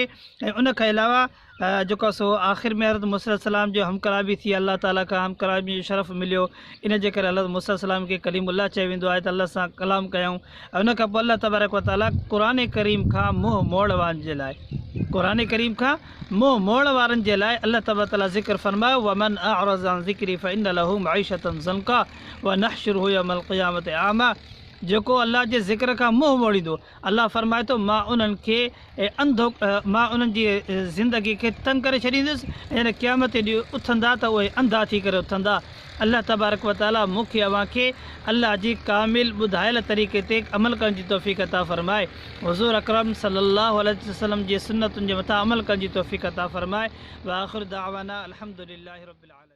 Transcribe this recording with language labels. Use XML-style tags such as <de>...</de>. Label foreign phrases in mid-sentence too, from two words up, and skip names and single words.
<sd>ऐं उन खां अलावा जेको सो आख़िर में हज़रत मूसा अलैहिस्सलाम जो हमकलामी थी, अल्लाह ताला खां हमकलामी जो शरफ़ मिलियो, इन जे करे हज़रत मूसा अलैहिस्सलाम खे कलीमुल्लाह चयो वेंदो आहे त अल्लाह सां कलाम कयूं। ऐं उन खां पोइ अल्लाह</sd> <ar>تبارك وتعالى</ar> <sd>क़ुर करीम खां मुंहुं मोड़ वारनि जे लाइ क़ुर करीम खां मुंहुं मोड़ वारनि जे लाइ अल्लाह</sd> <ar>تبارك وتعالى</ar> <sd>ज़िक्र फ़रमायो,</sd> <ar>ومن أعرض عن ذكري فإن له معيشة ضنكا ونحشره يوم القيامة أعمى.</ar> <sd>जेको अल्लाह जे ज़िक्र खां मुंहुं मोड़ींदो, अल्लाह फ़रमाए थो मां उन्हनि खे मां उन्हनि जी ज़िंदगी खे तंग करे छॾींदुसि, ऐं क़यामत ॾींहुं उथंदा त उहे अंधा थी करे उथंदा। अल्लाह</sd> <ar>تبارك وتعالى</ar> <sd>मूंखे अव्हां खे अल्लाह जी कामिल ॿुधायल तरीक़े ते अमल करण जी तौफ़ीक़ अता फ़रमाए, हुज़ूर अकरम</sd> <ar>صلى الله عليه وسلم</ar> <sd>जी सुन्नतुनि जे मथां अमल करण जी तौफ़ीक़ अता फ़रमाए।</sd> <ar>وآخر دعوانا الحمد لله رب العالمين.</ar>